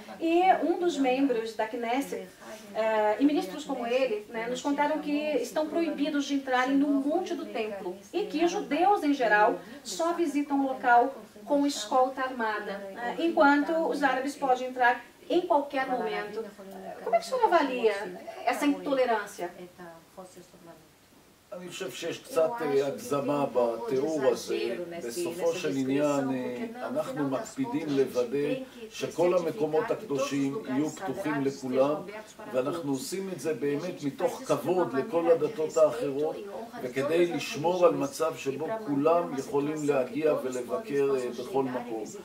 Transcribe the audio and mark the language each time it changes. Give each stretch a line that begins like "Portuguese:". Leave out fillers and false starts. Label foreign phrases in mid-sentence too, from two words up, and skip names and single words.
Portuguese: E um dos membros da Knesset e ministros como ele, né, nos contaram que estão proibidos de entrarem no monte do templo e que judeus, em geral, só visitam o local com escolta armada, né, enquanto os árabes podem entrar em qualquer momento. Como é que o senhor avalia essa intolerância?
Hebrew: אני חושב שיש קצת הגזמה בתיאור הזה. בסופו של עניין אנחנו מקפידים לוודא שכל המקומות הקדושים יהיו פתוחים לכולם, ואנחנו עושים את זה באמת מתוך כבוד לכל הדתות האחרות, וכדי לשמור על מצב שבו כולם יכולים להגיע ולבקר בכל מקום.